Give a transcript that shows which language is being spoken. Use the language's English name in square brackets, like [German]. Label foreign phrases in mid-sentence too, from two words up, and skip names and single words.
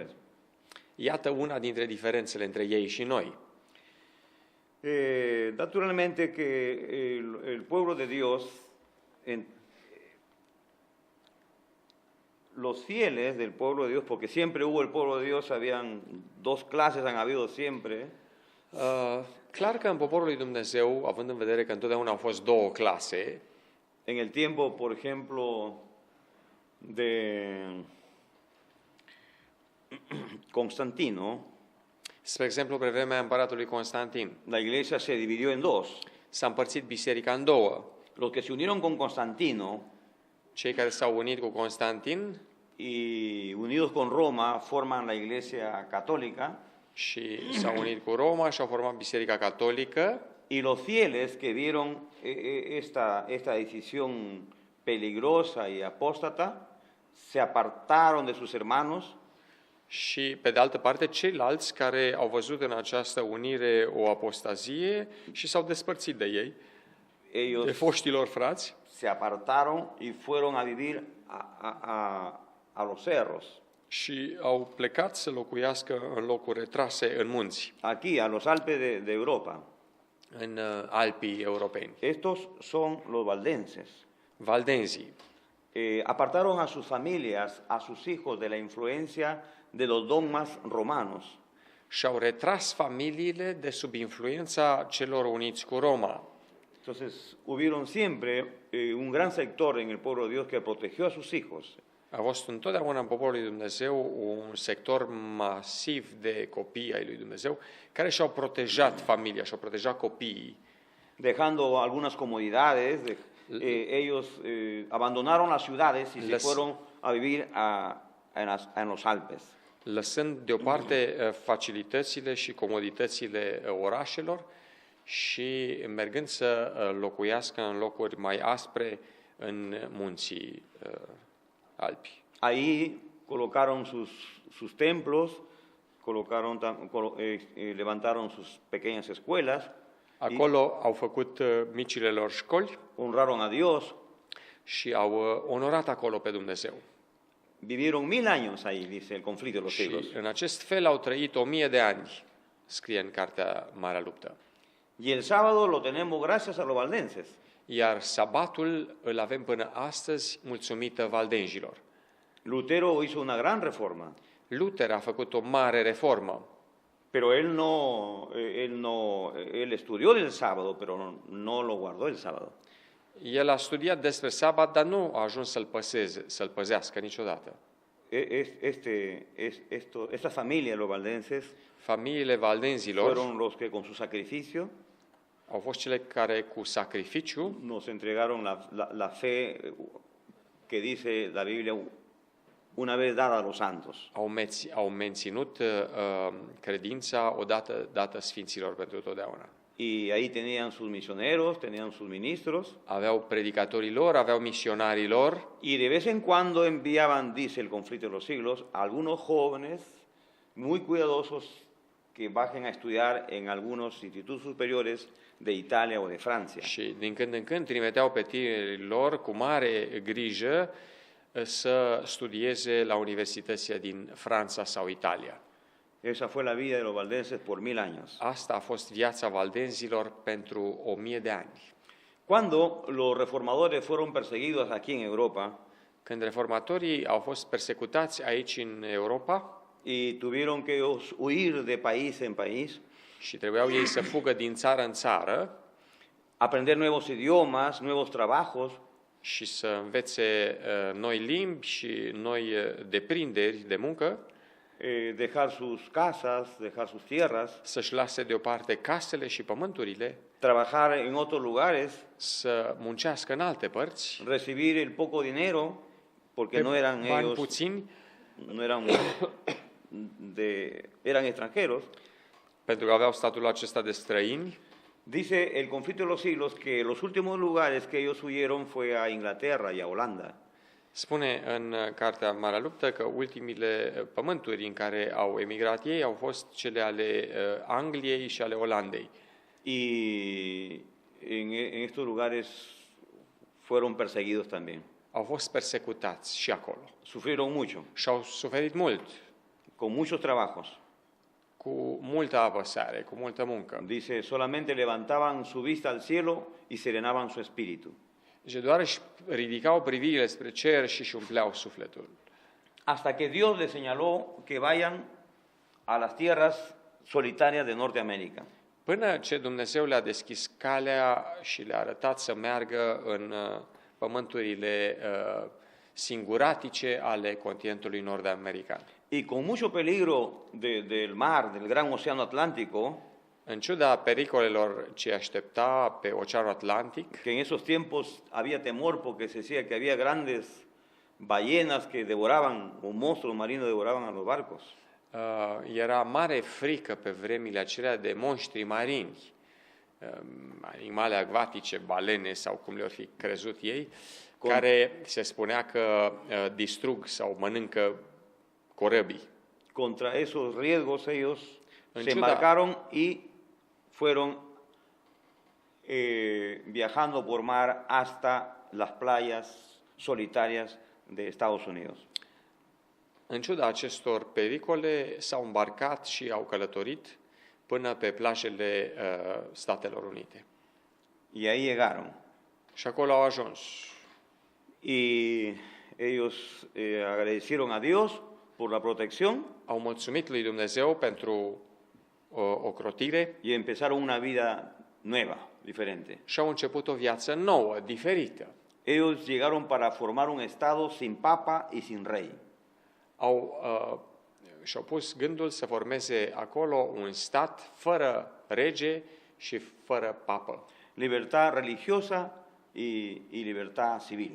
[Romanian] Iată una dintre diferențele între ei și noi. [Spanish] Naturalmente que el pueblo de Dios, los fieles del pueblo de Dios, porque siempre hubo el pueblo de Dios, habían dos clases, han habido siempre. [Romanian] Clar că în poporul lui Dumnezeu, având în vedere că întotdeauna au fost două clase, [Spanish] En el tiempo, por ejemplo, de Constantino, [Romanian] spre exemplu, pe vremea împăratului Constantin, [Spanish] la iglesia se dividió en dos. [Romanian] s-a împărțit biserica în două. [Spanish] Los que se unieron con Constantino [Romanian] Cei care s-au unit cu Constantin [Spanish] y unidos con Roma forman la iglesia católica, [Romanian] și s-au unit cu Roma și au format biserica catolică, [Spanish] y los fieles que vieron esta decisión peligrosa y apóstata se apartaron de sus hermanos [Romanian] și, pe de altă parte, ceilalți care au văzut în această unire o apostazie și s-au despărțit de ei, de [Spanish] ellos [Romanian] foștilor frați, [Spanish] se apartaron y fueron a vivir a los cerros, [Romanian] și au plecat să locuiască în locuri retrase în munți, [Spanish] aquí, a los Alpes de Europa. [Romanian] în Alpii europeni. [Spanish] Estos son los valdenses. [Romanian] Valdenzii [Spanish] Apartaron a sus familias, a sus hijos de la influencia de los dogmas romanos. [Romanian] și-au retras familiile de sub influența celor uniți cu Roma. [Spanish] Entonces, hubieron siempre un gran sector en el pueblo de Dios que protegió a sus hijos. [Romanian] A fost întotdeauna în poporul lui Dumnezeu un sector masiv de copii ai lui Dumnezeu care și-au protejat familia, și-au protejat copiii, [Spanish] Dejando algunas comodidades, ellos abandonaron las ciudades y se fueron a vivir en los Alpes. [Romanian] lăsând deoparte facilitățile și comoditățile orașelor și mergând să locuiască în locuri mai aspre în munții alpi. [Spanish] Ahí colocaron sus templos, levantaron sus pequeñas escuelas, [Romanian] Acolo au făcut micile lor școli [Spanish] honraron a Dios, [Romanian] și au onorat acolo pe Dumnezeu. [Spanish] vivieron 1000 años ahí, dice el conflicto de los [Romanian] Și [Spanish] siglos. [Romanian] în acest fel au trăit 1000 de ani, scrie în cartea Marea Luptă. [Spanish] Y el sábado lo tenemos gracias a los valdenses. [Romanian] Iar sabatul îl avem până astăzi mulțumită valdenzilor. [Spanish] Lutero hizo una gran reforma, [Romanian] Luther a făcut o mare reformă, [Spanish] pero él estudió del sábado, pero no lo guardó el sábado. [Romanian] el a studiat despre sabat, dar nu a ajuns să-l păzească niciodată. [Spanish] Esta familia de los valdenses [Romanian] Familiile valdenzilor [Spanish] fueron los que con su sacrificio [Romanian] au fost cele care cu sacrificiu [Spanish] nos entregaron la fe que dice la Biblia una vez dada a los santos. [Romanian] au menținut credința odată dată sfinților pentru totdeauna. [Spanish] Y ahí tenían sus misioneros, tenían sus ministros, [Romanian] Aveau predicatorii lor, aveau misionarii lor [Spanish] y de vez en cuando enviaban, dice el conflicto de los siglos, algunos jóvenes muy cuidadosos que bajen a estudiar en algunos institutos superiores de Italia o de Francia. [Romanian] Și din când în când trimiteau pe tinerii lor cu mare grijă să studieze la universitățile din Franța sau Italia. [Spanish] Esa fue la vida de los valdenses por 1000 años. [Romanian] Asta a fost viața valdenzilor pentru 1000 de ani. [Spanish] Cuando los reformadores fueron perseguidos aquí en Europa [Romanian] Când reformatorii au fost persecutați aici în Europa [Spanish] y tuvieron que huir de país en país, [Romanian] și trebuiau ei să fugă din țară în țară [Spanish] aprender nuevos idiomas, nuevos trabajos, [Romanian] și să învețe noi limbi și noi deprinderi de muncă, [Spanish] dejar sus casas, dejar sus tierras, [Romanian] să-și lase deoparte casele și pământurile, [Spanish] trabajar en otros lugares, [Romanian] să muncească în alte părți, [Spanish] recibir el poco dinero, porque no eran [Romanian] bani [Spanish] ellos, [Romanian] puțini, [Spanish] no eran eran extranjeros. [Romanian] pentru că aveau statul acesta de străini. [Spanish] Dice el conflicto de los siglos que los últimos lugares que ellos huyeron fue a Inglaterra y a Holanda. [Romanian] Spune în cartea Marea Luptă că ultimile pământuri în care au emigrat ei au fost cele ale Angliei și ale Olandei. [Spanish] Y en estos lugares fueron perseguidos también. [Romanian] Au fost persecutați și acolo. [Spanish] Sufrieron mucho, [Romanian] Și au suferit mult, [Spanish] con muchos trabajos. [Romanian] cu multă apăsare, cu multă muncă. [Spanish] Dice, solamente levantaban su vista al cielo y serenaban su espíritu. [Romanian] Și doar își ridicau privirile spre cer și își umpleau sufletul. [Spanish] Hasta que Dios les señaló que vayan a las tierras solitarias de Norteamérica. [Romanian] Până ce Dumnezeu le-a deschis calea și le-a arătat să meargă în pământurile singuratice ale continentului nord-american. [Spanish] Y con mucho peligro del mar, del gran océano Atlántico, [Romanian] În ciuda pericolelor ce aștepta pe Oceanul Atlantic, [Spanish] que en esos tiempos había temor porque se decía que había grandes ballenas que devoraban, o monstruos marinos devoraban a los barcos. [Romanian] era mare frică pe vremile acelea de monștri marini, animale acvatice, balene sau cum le-or fi crezut ei, care se spunea că distrug sau mănâncă corăbii. [Spanish] Contra esos riesgos ellos [Romanian] En [Spanish] se [Romanian] ciuda- [Spanish] embarcaron y fueron viajando por mar hasta las playas solitarias de Estados Unidos. [Romanian] În ciuda acestor pericole, s-au îmbarcat și au călătorit până pe plajele Statelor Unite. [Spanish] Y ahí llegaron. [Romanian] Și acolo au ajuns. [Spanish] Y ellos agradecieron a Dios por la protección [Romanian] Au mulțumit lui Dumnezeu pentru ocrotire [Spanish] y empezaron una vida nueva, diferente. [Romanian] și au început o viață nouă, diferită. [Spanish] Ellos llegaron para formar un estado sin papa y sin rey. [Romanian] Și-au pus gândul să formeze acolo un stat fără rege și fără papă. [Spanish] Libertad religiosa y libertad civil.